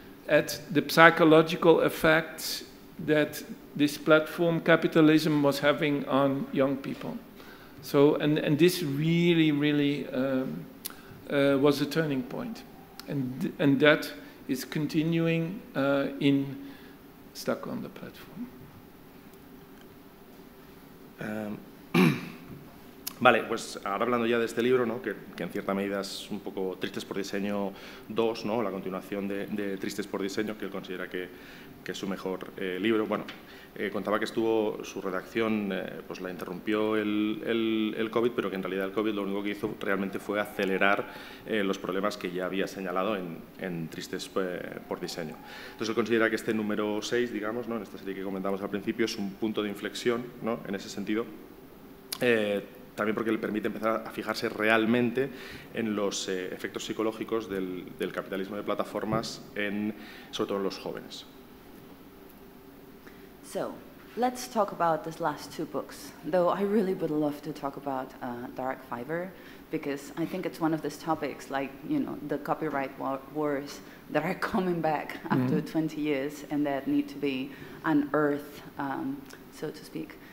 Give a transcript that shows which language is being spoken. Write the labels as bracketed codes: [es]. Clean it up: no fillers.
[en] at the psychological effects that this platform capitalism was having on young people. So, and this really, really was a turning point. And that is continuing in Stuck on the Platform. [es] Vale, pues ahora hablando ya de este libro, ¿no? que en cierta medida es un poco Tristes por Diseño 2, ¿no? La continuación de Tristes por Diseño, que él considera que es su mejor libro. Bueno, contaba que su redacción pues la interrumpió el COVID, pero que en realidad el COVID lo único que hizo realmente fue acelerar los problemas que ya había señalado en Tristes por Diseño. Entonces él considera que este número 6, digamos, ¿no? En esta serie que comentamos al principio, es un punto de inflexión, ¿no? En ese sentido. También porque le permite empezar a fijarse realmente en los efectos psicológicos del capitalismo de plataformas, sobre todo en los jóvenes. [en] So, let's talk about these last two books, though I really would love to talk about Dark Fiber, because I think it's one of these topics, like, you know, the copyright wars that are coming back after 20 years and that need to be unearthed, so to speak.